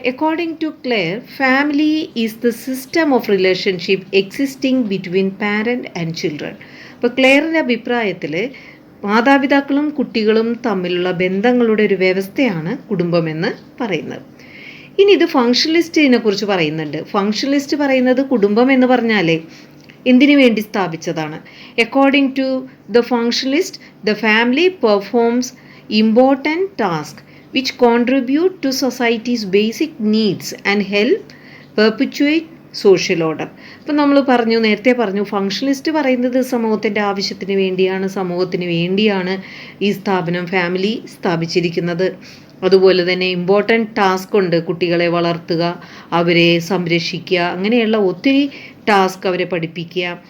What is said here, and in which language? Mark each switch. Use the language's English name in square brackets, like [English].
[English] According to Claire, family is the system of relationship existing between parent and children. [Malayalam] അപ്പോൾ ക്ലെയറിൻ്റെ അഭിപ്രായത്തിൽ മാതാപിതാക്കളും കുട്ടികളും തമ്മിലുള്ള ബന്ധങ്ങളുടെ ഒരു വ്യവസ്ഥയാണ് കുടുംബമെന്ന് പറയുന്നത്. ഇനി ഇത് ഫങ്ഷണലിസ്റ്റിനെ കുറിച്ച് പറയുന്നുണ്ട്. ഫങ്ഷണലിസ്റ്റ് പറയുന്നത് കുടുംബം എന്ന് പറഞ്ഞാലേ എന്തിനു വേണ്ടി സ്ഥാപിച്ചതാണ്. [English] According to the functionalist, the family performs important task which contribute to society's basic needs and help perpetuate social order. [Malayalam] അപ്പം നമ്മൾ നേരത്തെ പറഞ്ഞു ഫങ്ഷണലിസ്റ്റ് പറയുന്നത് സമൂഹത്തിൻ്റെ ആവശ്യത്തിന് വേണ്ടിയാണ്, സമൂഹത്തിന് വേണ്ടിയാണ് ഈ സ്ഥാപനം ഫാമിലി സ്ഥാപിച്ചിരിക്കുന്നത്. അതുപോലെ തന്നെ ഇമ്പോർട്ടൻറ്റ് ടാസ്ക് ഉണ്ട്, കുട്ടികളെ വളർത്തുക, അവരെ സംരക്ഷിക്കുക, അങ്ങനെയുള്ള ഒത്തിരി ടാസ്ക്, അവരെ പഠിപ്പിക്കുക.